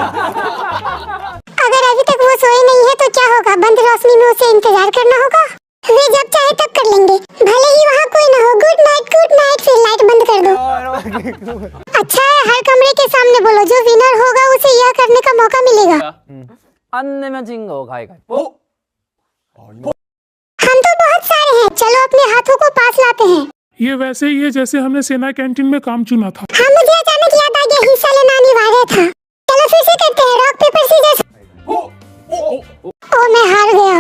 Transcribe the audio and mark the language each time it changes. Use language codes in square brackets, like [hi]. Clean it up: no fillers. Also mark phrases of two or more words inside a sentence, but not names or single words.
[hi] अगर अभी तक वो सोए नहीं है तो क्या होगा? बंद रोशनी में उसे इंतजार करना होगा। वे जब चाहे तब कर लेंगे, भले ही वहाँ कोई न हो। [en] good night, [hi] फिर लाइट बंद कर दो। अच्छा है, हर कमरे के सामने बोलो। जो विनर होगा उसे यह करने का मौका मिलेगा। [ko] 안 내면 진 거 가위가위보. [hi] हम तो बहुत सारे हैं। चलो अपने हाथों को पास लाते हैं। ये वैसे ही है जैसे हमने सेना कैंटीन में काम चुना था। हाँ, मुझे अचानक याद आ गया, हिस्सा लेना अनिवार्य था। चलो फिर से करते हैं। [en] rock paper scissors. [hi] ओ, मैं हार गया।